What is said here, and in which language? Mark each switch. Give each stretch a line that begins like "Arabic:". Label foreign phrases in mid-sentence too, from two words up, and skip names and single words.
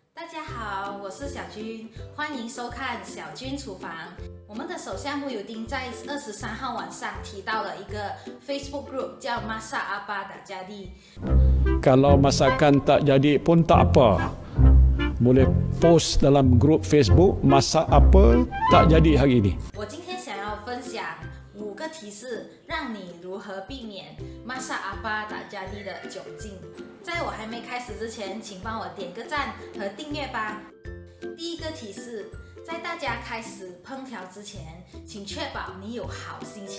Chinese: 家好，我是小军，欢迎收看小军厨房。我们的首相慕尤丁在23号晚上提到了一个 Facebook group 叫 Masak Apa Tak Jadi。
Malay: Kalau masakan tak jadi pun tak apa. Boleh post dalam grup Facebook masak apa tak jadi hari ini.
Chinese: 我今天想要分享5个提示，让你如何避免 Masak Apa Tak Jadi 的窘境。在我还没开始之前，请帮我点个赞和订阅吧。第一个提示，在大家开始烹调之前，请确保你有好心情。